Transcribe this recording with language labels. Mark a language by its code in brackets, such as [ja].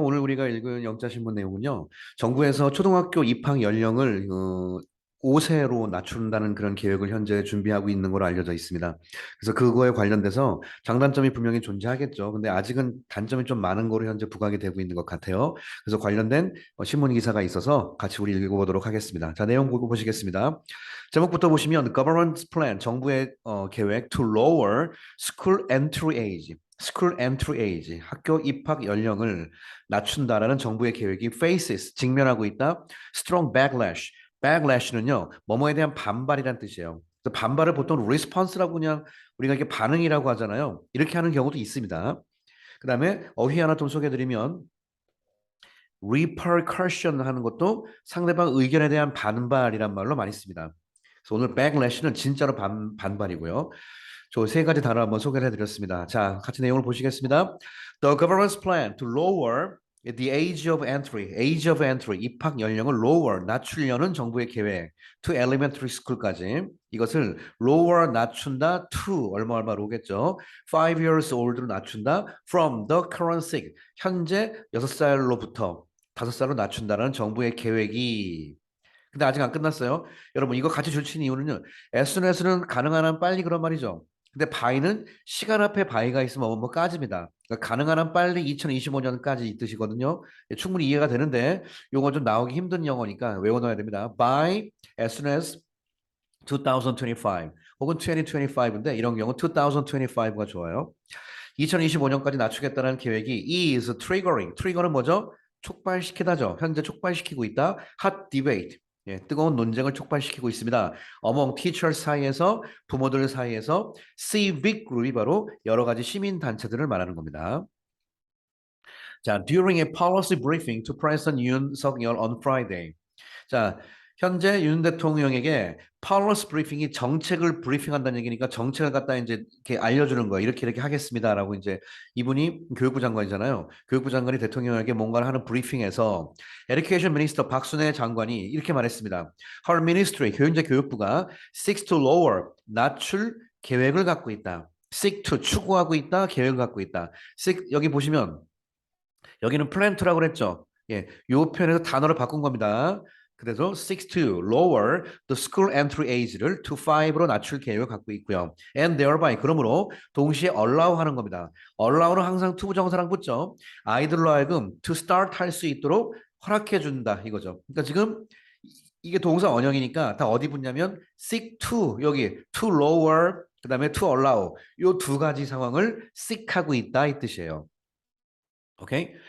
[ko] 오늘 우리가 읽은 영자신문 내용은요. 정부에서 초등학교 입학 연령을 5세로 낮춘다는 그런 계획을 현재 준비하고 있는 걸로 알려져 있습니다. 그래서 그거에 관련돼서 장단점이 분명히 존재하겠죠. 근데 아직은 단점이 좀 많은 거로 현재 부각이 되고 있는 것 같아요. 그래서 관련된 신문 기사가 있어서 같이 우리 읽어보도록 하겠습니다. 자, 내용 보고 보시겠습니다. 제목부터 보시면 [en] Government's Plan, [ko] 정부의 계획 [en] to lower school entry age. School entry age, [ko] 학교 입학 연령을 낮춘다라는 정부의 계획이 faces, 직면하고 있다. [en] strong backlash, [ko] backlash는요, 뭐뭐에 대한 반발이란 뜻이에요. 그래서 반발을 보통 response라고 그냥 우리가 이게 반응이라고 하잖아요. 이렇게 하는 경우도 있습니다. 그 다음에 어휘 하나 좀 소개해드리면 repercussion 하는 것도 상대방 의견에 대한 반발이란 말로 많이 씁니다. 그래서 오늘 backlash는 진짜로 반발이고요. 저 세 가지 단어 한번 소개를 해드렸습니다. 자, 같이 내용을 보시겠습니다. [en] The government's plan to lower the age of entry, age of entry, [ko] 입학 연령을 [en] lower, [ko] 낮추려는 정부의 계획, [en] to elementary school까지. [ko] 이것을 lower, 낮춘다, to, 얼마로겠죠. 5 years old로 낮춘다, [en] from the current 6, [ko] 현재 6살로부터 5살로 낮춘다는 정부의 계획이 근데 아직 안 끝났어요. 여러분 이거 같이 줄친 이유는요. as soon as는 가능한 한 빨리 그런 말이죠. 근데 by는 시간 앞에 by가 있으면 뭐까집니다. 그러니까 가능한 한 빨리 2025년까지 이 뜻이거든요. 예, 충분히 이해가 되는데 요거 좀 나오기 힘든 영어니까 외워놔야 됩니다. by as soon as 2025 혹은 2025인데 이런 경우 2025가 좋아요. 2025년까지 낮추겠다는 계획이 [en] is triggering. [ko] 트리거는 뭐죠? 촉발시키다죠. 현재 촉발시키고 있다. [en] hot debate. [ko] 예, 뜨거운 논쟁을 촉발시키고 있습니다. [en] among teachers [ko] 사이에서 부모들 사이에서 civic 그룹이 바로 여러 가지 시민 단체들을 말하는 겁니다. [en] 자, during a policy briefing to President Yoon Suk-yeol on Friday. [ko] 자, 현재 윤 대통령에게 파울러스 브리핑이 정책을 브리핑한다는 얘기니까 정책을 갖다 이제 이렇게 알려주는 거예요. 이렇게 하겠습니다라고 이제 이분이 교육부 장관이잖아요. 교육부 장관이 대통령에게 뭔가를 하는 브리핑에서 Education Minister 박순애 장관이 이렇게 말했습니다. [en] Her Ministry, [ko] 현재 교육부가 [en] seeks to lower, [ko] 낮출 계획을 갖고 있다. seek to, 추구하고 있다, 계획을 갖고 있다. seek, 여기 보시면 여기는 plan to라고 그랬죠. 예, 요 표현에서 단어를 바꾼 겁니다. 그래서 [en] seeks to lower the school entry age [ko] 를 to 5로 낮출 계획을 갖고 있고요. [en] And thereby [ko] 그러므로 동시에 allow 하는 겁니다. allow는 항상 to 부정사랑 붙죠. 아이들로 하여금 [en] to start [ko] 할 수 있도록 허락해 준다 이거죠. 그러니까 지금 이게 동사 원형이니까 다 어디 붙냐면 seek to 여기 to lower 그다음에 to allow 요 두 가지 상황을 seek하고 있다 이 뜻이에요. 오케이?